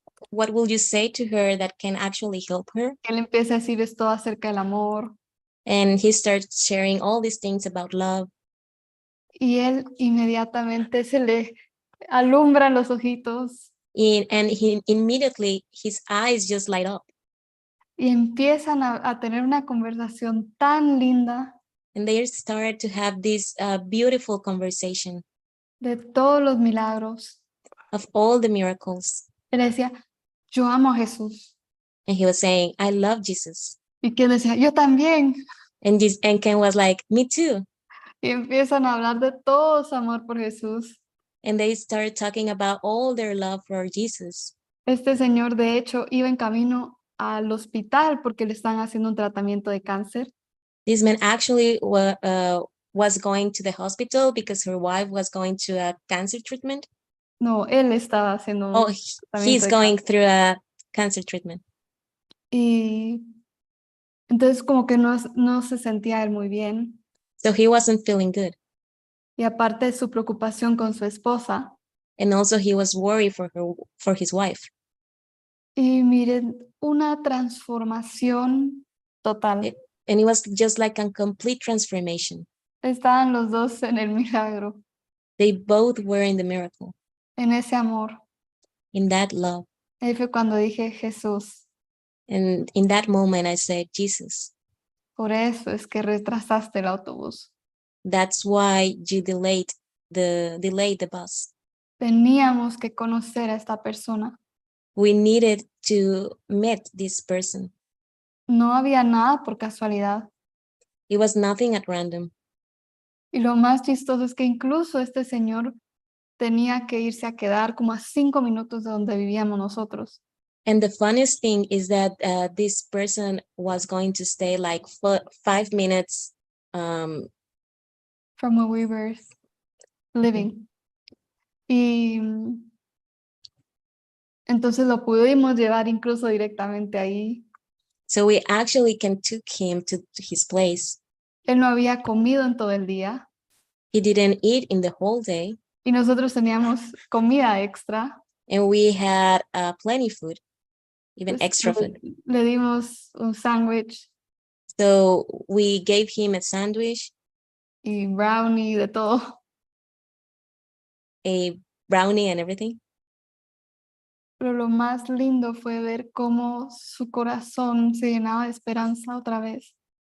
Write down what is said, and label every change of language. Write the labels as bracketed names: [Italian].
[English] What will you say to her that can actually help her? [Spanish] Él empieza a decirles todo acerca del amor. [English] And he starts sharing all these things about love. [Spanish] Y él inmediatamente se le alumbran los ojitos. [English] And he immediately, his eyes just light up. [Spanish] Y empiezan a tener una conversación tan linda [English] And they start to have this beautiful conversation [Spanish] de todos los milagros. [English] of all the miracles. [Spanish] Él decía, yo amo a Jesús. [English] And he was saying, I love Jesus. [Spanish] Y Ken decía, yo también. [English] And Ken was like, me too. [Spanish] Y empiezan a hablar de todo su amor por Jesús. [English] And they started talking about all their love for Jesus. [Spanish] Este señor, de hecho, iba en camino al hospital porque le están haciendo un tratamiento de cáncer. [English] This man actually was going to the hospital because her wife was going to a cancer treatment. [Spanish] No, él estaba haciendo un [English] Oh, [Spanish] tratamiento [English] he's [Spanish] de [English] going [Spanish] cáncer. [English] through a cancer treatment. [Spanish] Y entonces como que no se sentía él muy bien. [English] So he wasn't feeling good. [Spanish] Y aparte de su preocupación con su esposa. [English] And also he was worried for his wife. [Spanish] Y miren, una transformación total. [English] And it was just like a complete transformation. [Spanish] Estaban los 2 en el milagro, [English] They both were in the miracle, [Spanish] en ese amor. [English] in that love. [Spanish] Ahí fue cuando dije, Jesús, [English] And in that moment, I said, Jesus, [Spanish] por eso es que retrasaste el autobús. [English] that's why you delayed the bus. [Spanish] Teníamos que conocer a esta persona. [English] We needed to meet this person. [Spanish] No había nada por casualidad. [English] It was nothing at random. [Spanish] Y lo más chistoso es que incluso este señor tenía que irse a quedar como a 5 minutos de donde vivíamos nosotros. [English] And the funniest thing is that this person was going to stay like 5 minutes From where we were living. [Spanish] Y entonces lo pudimos llevar incluso directamente ahí. [English] So we actually took him to his place. [Spanish] Él no había comido en todo el día. [English] He didn't eat in the whole day. [Spanish] y nosotros teníamos comida extra. [English] and we had plenty food, even [Spanish] Pues, [English] extra food. [Spanish] le dimos un sándwich [English] So we gave him a sandwich, [Spanish] y brownie, de todo. [English] a brownie, and everything. [Spanish] Pero lo más lindo fue ver cómo su corazón se llenaba de esperanza otra vez.